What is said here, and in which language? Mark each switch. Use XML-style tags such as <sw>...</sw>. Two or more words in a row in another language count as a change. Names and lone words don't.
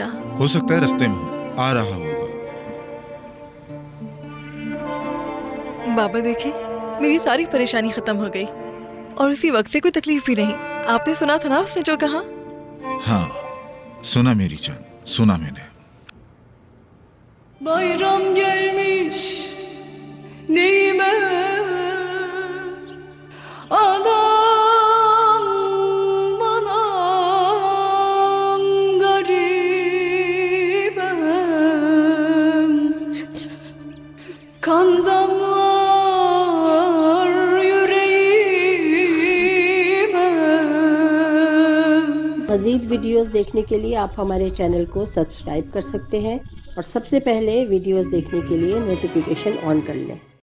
<ur>ہو سکتا ہے راستے میں ہو، آ رہا ہوگا. بابا دیکھیے، میری ساری پریشانی ختم ہو گئی اور اسی وقت سے کوئی تکلیف بھی نہیں. آپ نے سنا تھا نا اس نے جو کہا? ہاں، سنا میری جان، سنا میں نے.</ur> <tr>Bayram gelmiş neyime anam anam garibem kan damlar yüreğime।</tr> <ur>مزید ویڈیوز دیکھنے کے لیے آپ ہمارے چینل کو سبسکرائب کر سکتے ہیں اور سب سے پہلے ویڈیوز دیکھنے کے لیے نوٹیفکیشن آن کر لیں.</ur>